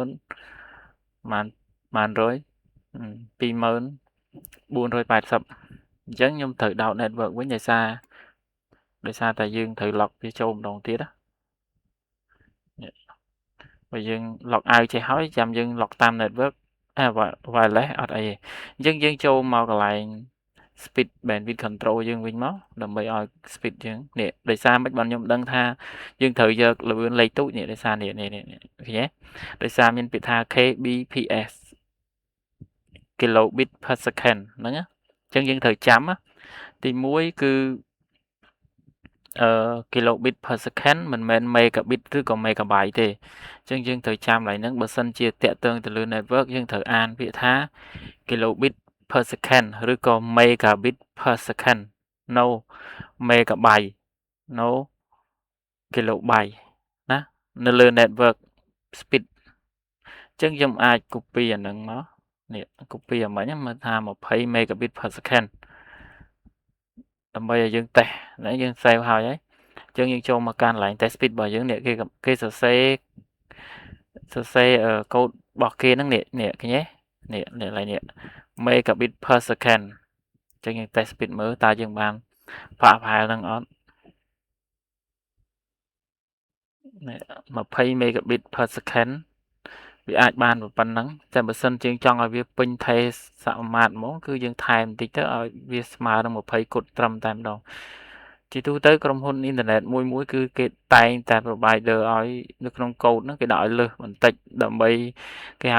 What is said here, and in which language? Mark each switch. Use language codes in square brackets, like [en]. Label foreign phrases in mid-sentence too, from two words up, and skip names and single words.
[km] 20000100 2480 អញ្ចឹងខ្ញុំត្រូវដោត network វិញដោយសារតែយើងត្រូវ log វាចូលម្ដងទៀតណា បើយើង [en] log out [km] ចេះហើយចាំយើង log តាម [en] network wireless [km] អត់អីទេអញ្ចឹងយើងចូលមកកន្លែង [en] speed bandwidth control [km] យើងវិញមកដើម្បីឲ្យ speed យើងនេះដោយសារមិនបានខ្ញុំដឹងថាយើងត្រូវយកល្បឿនលេខទូចនេះដោយសារនេះឃើញទេដោយសារមានពាក្យថា [en] kbps kilobit per second [km] ហ្នឹងណាអញ្ចឹងយើងត្រូវចាំទី1គឺ [en] kilobit per second [km] មិនមែន megabit ឬក៏ megabyte ទេអញ្ចឹងយើងត្រូវចាំឡើងហ្នឹងបើសិនជាតាក់ទងទៅលើ network យើងត្រូវអានពាក្យថា [en] kilobit per second [km] ឬក៏ [en] megabit per second no megabyte no kilobyte [km] ណានៅលើ [en] network speed [km] អញ្ចឹងខ្ញុំអាច copy អាហ្នឹងមកនេះ copy អាមិញមើលថា20 [en] megabit per second [km] ដើម្បីឲ្យយើងតេស្តណាយើង save ហើយអញ្ចឹងយើងចូលមកកាន់កន្លែង [en] test speed [km] របស់យើងនេះគេសរសេរកូដរបស់គេហ្នឹងនេះឃើញទេនេះកន្លែងនេះ [en] megabit per second [km] អញ្ចឹងយើង [en] test speed [km] មើលតើយើងបានផាកផាយហ្នឹងអត់ នេះ20 [en] megabit per second [km] វាអាចបានប៉ុណ្ណឹងតែបើសិនជាចង់ឲ្យវាពេញថេសមាត្រហ្មងគឺយើងថែមបន្តិចទៅឲ្យវាស្មើនឹង20គុណត្រឹម តែម្ដងជាទូទៅក្រុមហ៊ុនអ៊ីនធឺណិតមួយគឺគេតែងតែ provider ឲ្យនៅក្នុងកូដហ្នឹងគេដាក់ឲ្យលើសបន្តិចដើម្បីគេហៅ